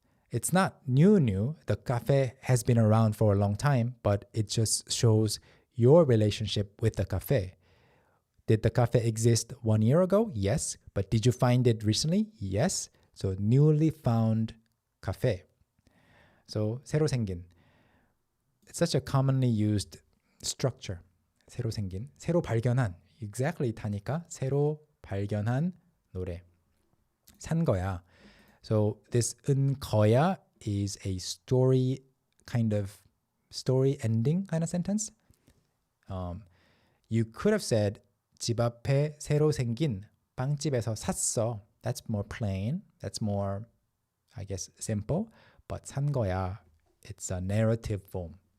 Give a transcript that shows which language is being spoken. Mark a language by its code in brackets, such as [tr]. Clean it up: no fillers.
[en] It's not new. The cafe has been around for a long time, but it just shows your relationship with the cafe. Did the cafe exist 1 year ago? Yes. But did you find it recently? Yes. So newly found cafe. So [ko] 새로 생긴. [en] It's such a commonly used structure. [ko] 새로 생긴, 새로 발견한. [en] Exactly [ko] 타니까 새로 발견한 노래. 산 거야. [en] So this 은 거야 is a story ending kind of sentence. You could have said [ko] 집 앞에 새로 생긴 빵집에서 샀어. [en] That's more plain. That's more, I guess, simple. But [ko] 산 거야, [en] it's a narrative form.